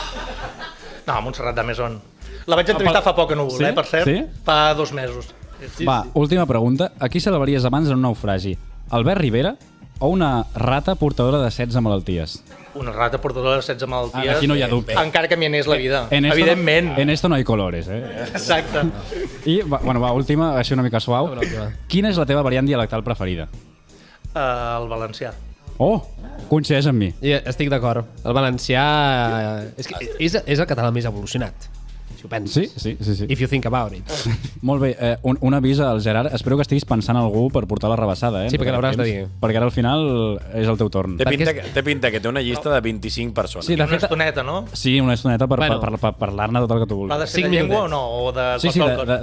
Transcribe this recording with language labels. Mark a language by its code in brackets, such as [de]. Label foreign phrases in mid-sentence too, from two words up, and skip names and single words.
[ca] No, Montserrat D'Ameson. La vaig entrevistar fa poc a Núvol, Sí? per cert. Sí? Fa 2 mesos. Va, última pregunta. A qui salvaries abans en un naufragi? Albert Rivera o una rata portadora de 16 malalties? Una rata portadora de 16 malalties. Aquí no hi ha dubte. Encara que m'hi anés la vida. [es] En esto [ca] Evidentment. [es] En esto no hay colores, [ca] Exacte. I, va, última, així una mica suau. última. Quina és la teva variant dialectal preferida? El valencià. Oh, coincideix amb mi. I estic d'acord. El valencià és el català més evolucionat, si ho penses. Sí. [en] If you think about it. [ca] Molt bé, un avís al Gerard. Espero que estiguis pensant en algú per portar la rebassada, Sí, perquè l'hauràs de dir. Perquè ara al final és el teu torn. Té pinta que té una llista de 25 persones. Sí, de Una fet, estoneta, no? sí, una estoneta per Bueno. parlar-ne tot el que tu Va vulguis. de ser 5 de llengua o minutets. no? O de Sí, qualsevol cosa?